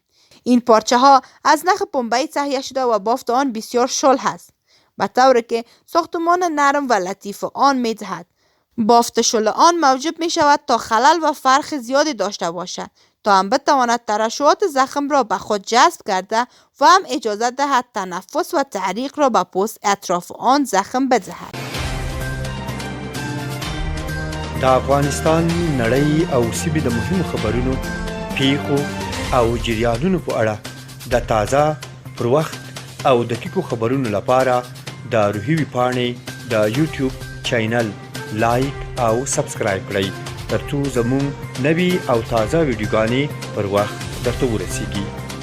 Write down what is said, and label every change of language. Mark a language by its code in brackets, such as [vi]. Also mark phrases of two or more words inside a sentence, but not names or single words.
[fa] این پارچه ها از نخ پنبه‌ای تهیه شده و بافت آن بسیار شل است، به طوری که ساختمان نرم و لطیف آن می دهد. بافت شل آن موجب می شود تا خلل و فرق زیادی داشته باشد تا هم بتواند ترشحات زخم را به خود جذب کرده و هم اجازه دهد تنفس و تحریک را به پوست اطراف آن زخم بدهد. [ps] د افغانستان نړۍ او سیمې د مهمو خبرونو، پیښو او جریانونو په اړه د تازه، پر وخت او دقیقو خبرونو لپاره د روحي ویبپاڼې د یوټیوب چینل لایک او سبسکرایب کړئ ترڅو زموږ نوي او تازه ویډیوګانې پر وخت درته ورسیږي.